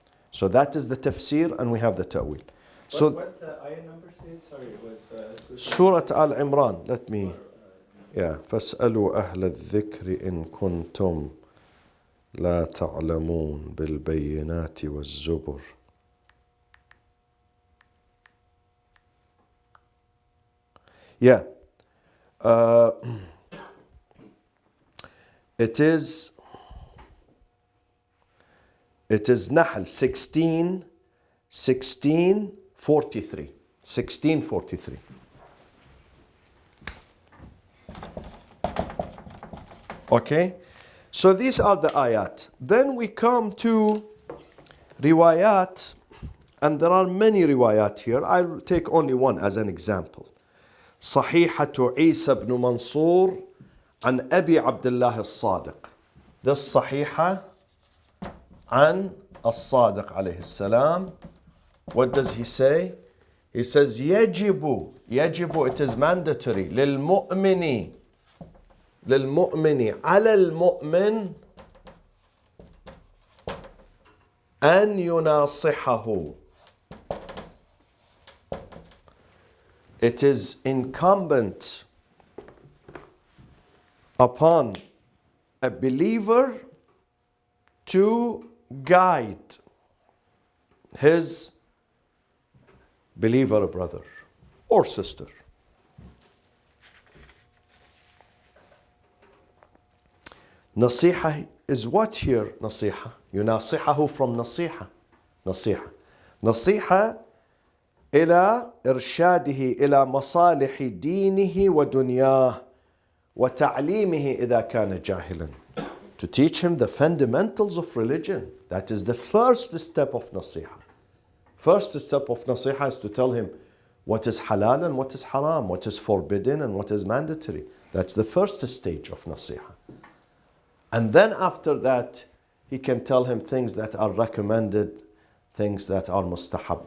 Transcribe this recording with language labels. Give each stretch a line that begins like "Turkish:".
English: So that is the tafsir and we have the ta'wil. So What ayah number said? Sorry, it was Surah Al-Imran, let me,
Arabic: فَاسْأَلُوا أَهْلَ الذِّكْرِ إِن كُنْتُمْ لَا تَعْلَمُونَ بِالْبَيِّنَاتِ وَالزُّبُرِ.
English: It is Nahl 16:43. 16:43. Okay? So these are the ayat. Then we come to riwayat, and there are many riwayat here. I'll take only one as an example.
Arabic: صحيحة عيسى بن منصور عن أبي عبد الله الصادق.
English: This
Arabic: صحيحة عن الصادق عليه السلام.
English: What does he say? He says
Arabic: يجب,
English: it is mandatory
Arabic: للمؤمن على المؤمن أن يناصحه.
English: It is incumbent upon a believer to guide his believer brother or sister. Nasiha is what here? Nasiha. Yunasihahu from nasiha. Nasiha.
Arabic: نصيحة إلى إرشاده إلى مصالح دينه ودنياه وتعليمه إذا كان جاهلا.
English: To teach him the fundamentals of religion. That is the first step of nasiha. First step of nasiha is to tell him what is halal and what is haram, what is forbidden and what is mandatory. That's the first stage of nasiha. And then after that, he can tell him things that are recommended, things that are mustahab.